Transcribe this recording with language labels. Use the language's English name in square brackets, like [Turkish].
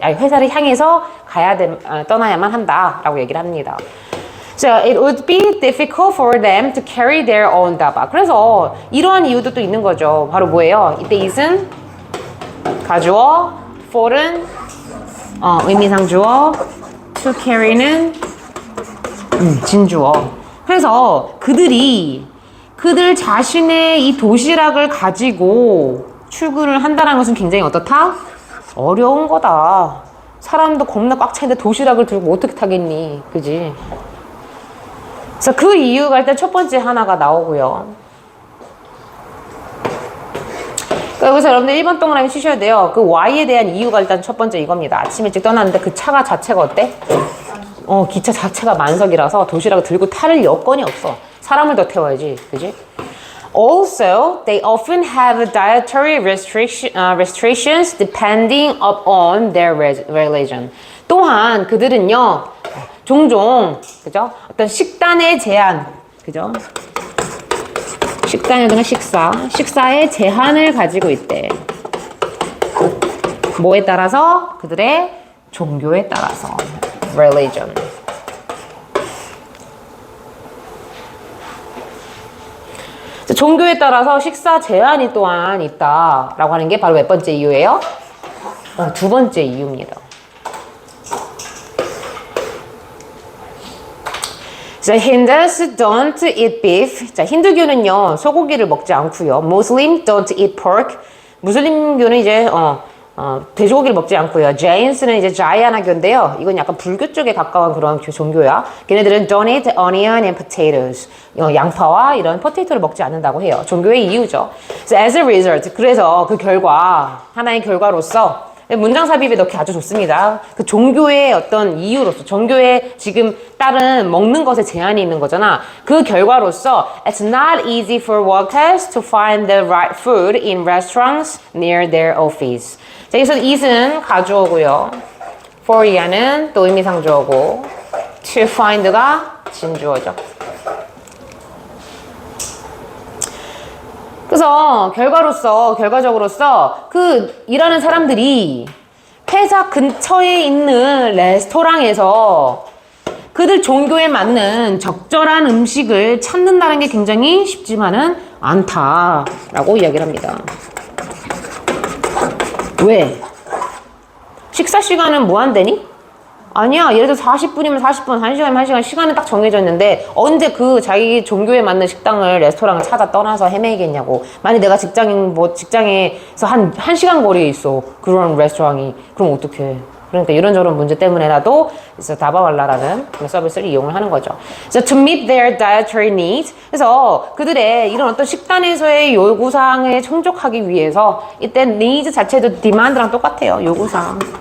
[Korean] 아니, 회사를 향해서 떠나야만 한다라고 얘기를 합니다. [English] So it would be difficult for them to carry their own daba. [Korean] 그래서 이러한 이유도 또 있는 거죠. 바로 뭐예요? 이때 it은 가주어, for은 의미상 주어, to carry는 진주어. 그래서 그들 자신의 이 도시락을 가지고 출근을 한다는 것은 굉장히 어떻다? 어려운 거다. 사람도 겁나 꽉 차있는데 도시락을 들고 어떻게 타겠니? 그지? 그래서 그 이유가 일단 첫 번째 하나가 나오고요. 그러니까 여기서 여러분들 1번 동그라미 치셔야 돼요. 그 Y에 대한 이유가 일단 첫 번째 이겁니다. 아침 일찍 떠났는데 그 차가 자체가 어때? 기차 자체가 만석이라서 도시락을 들고 탈 여건이 없어. 사람을 더 태워야지. 그지? [English] Also, they often have dietary restrictions depending upon their religion. [Korean] 또한 그들은요, 종종, 그죠? 어떤 식단의 제한, 그죠? 식단이라든가 식사의 제한을 가지고 있대. 뭐에 따라서? 그들의 종교에 따라서. religion. 종교에 따라서 식사 제한이 또한 있다라고 하는 게 바로 몇 번째 이유예요? 두 번째 이유입니다. [English] 자, Hindus don't eat beef. [Korean] 자, 힌두교는요, 소고기를 먹지 않고요. [English] Muslim don't eat pork. [Korean] 무슬림교는 이제 돼지고기를 먹지 않고요. Jains는 이제 자이아나교인데요. 이건 약간 불교 쪽에 가까운 그런 종교야. 걔네들은 [English] don't eat onion and potatoes. [Korean] 양파와 이런 포테이토를 먹지 않는다고 해요. 종교의 이유죠. [English] So as a result, [Korean] 그래서 그 결과, 하나의 결과로서 문장 삽입에 넣기 아주 좋습니다. 그 종교의 어떤 이유로서, 종교에 지금 따른 먹는 것에 제한이 있는 거잖아. 그 결과로서 [English] it's not easy for workers to find the right food in restaurants near their office. [Korean] 자, 여기서 eat은 가주어고요. for 이하는 또 의미상 주어고 to find가 진주어죠. 그래서 결과적으로서 그 일하는 사람들이 회사 근처에 있는 레스토랑에서 그들 종교에 맞는 적절한 음식을 찾는다는 게 굉장히 쉽지만은 않다라고 이야기를 합니다. 왜? 식사 시간은 무한대니? 아니야. 예를 들어 40분이면 40분, 1시간이면 1시간 시간은 딱 정해져 있는데 언제 그 자기 종교에 맞는 식당을 레스토랑을 찾아 떠나서 헤매겠냐고. 만약 내가 직장에서 한 1시간 거리에 있어. 그런 레스토랑이. 그럼 어떡해. 그러니까 이런저런 문제 때문에라도 그래서 다바왈라라는 서비스를 이용을 하는 거죠. [English] So to meet their dietary needs. [Korean] 그래서 그들의 이런 어떤 식단에서의 요구사항에 충족하기 위해서 이때 needs 자체도 demand랑 똑같아요. 요구사항.